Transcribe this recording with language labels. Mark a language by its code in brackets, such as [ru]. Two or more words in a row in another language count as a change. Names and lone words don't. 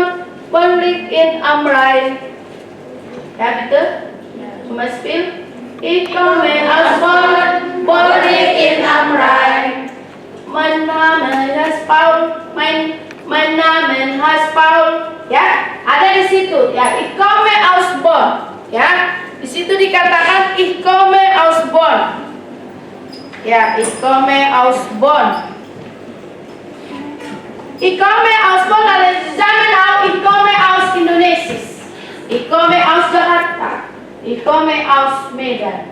[de] Bonn liegt in am Rhein. Ja, bitte. Zum Beispiel, ich komme aus Bonn. Bonn liegt in am Rhein. Mein Name heißt Paul. Mein Name heißt Paul. Ja, [id] ada di situ. Ya, [de] ich komme aus Bonn. [id] Ya, di situ dikatakan [de] ich komme aus Bonn. Ja, ich komme aus Bonn. Ich komme aus Bonn, alle zusammen auch. Ich komme aus Indonesia. Ich komme aus Jakarta. Ich komme aus Medan.